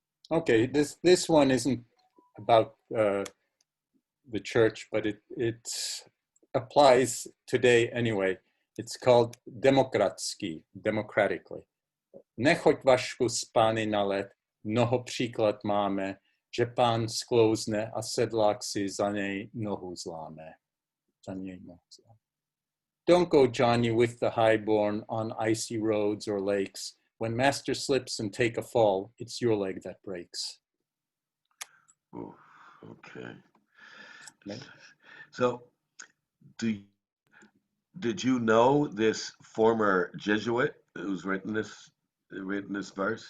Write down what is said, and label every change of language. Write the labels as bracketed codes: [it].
[en] Okay, this one isn't about the church, but it applies today anyway. It's called demokratsky, democratically. [cs] Nechoď vašku z pány na let, mnoho příklad máme, že pán sklouzne a sedlák si za něj nohu zláme. [en] Don't go, Johnny, with the highborn on icy roads or lakes. When master slips and take a fall, it's your leg that breaks. Ooh, okay. Okay. So, did you know this former Jesuit who's written this verse?